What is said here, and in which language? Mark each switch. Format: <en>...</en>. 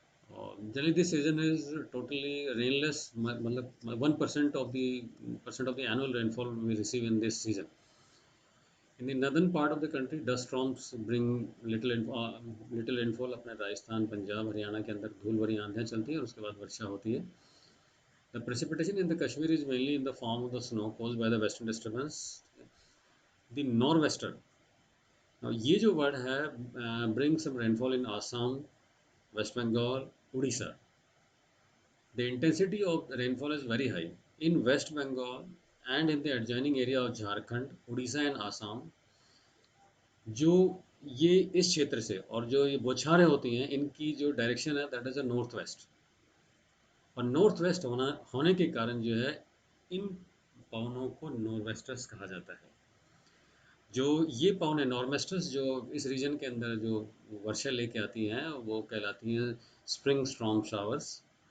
<en>और generally this season is totally rainless, मतलब 1% of the annual rainfall we receive in this season. In the northern part of the country dust storms bring little rainfall.</en> <hi>अपने राजस्थान, पंजाब, हरियाणा के अंदर धूल भरी आंधियाँ चलती है और उसके बाद वर्षा होती है।</hi> <en>The precipitation in the Kashmir is mainly in the form of the snow caused by the western disturbance, the nor'wester. Now</en> <hi>ये जो वर्ड है,</hi> <en>bring some rainfall in Assam, West Bengal, Odisha. The intensity of the rainfall is very high in West Bengal and in the adjoining area of Jharkhand, Odisha and Assam.</en> <hi>जो ये इस क्षेत्र से और जो ये बौछारें होती हैं, इनकी जो डायरेक्शन है</hi> <en>That is a north west.</en> <hi>और नॉर्थ वेस्ट होने के कारण जो है इन पवनों को नॉर्वेस्टर्स कहा जाता है। जो ये पवनें नॉर्वेस्टर्स जो इस रीजन के अंदर जो वर्षा लेके आती हैं वो कहलाती हैं स्प्रिंग स्टॉर्म शावर्स।</hi>